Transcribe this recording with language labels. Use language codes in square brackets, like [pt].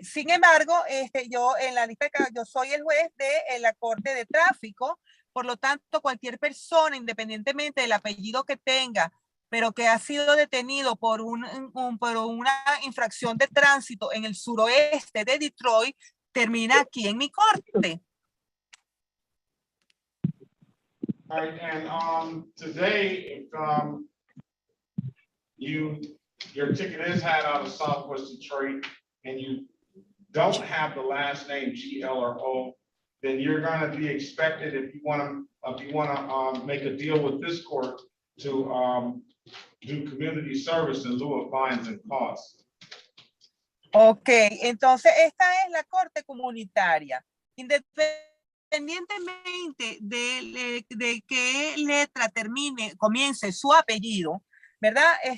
[es] Sin embargo, yo en la lista de causas, yo soy el juez de la Corte de Tráfico. Por lo tanto, cualquier persona, independientemente del apellido que tenga, pero que ha sido detenido por una infracción de tránsito en el suroeste de Detroit, termina aquí en mi corte. [en] All right, and today, if your ticket is had out of Southwest Detroit and you don't have the last name GL or O, then you're going to be expected, if you want to make a deal with this court, to do community service in lieu of fines and costs. [es] Ok, entonces esta es la corte comunitaria. Independientemente de qué letra comience su apellido, ¿verdad?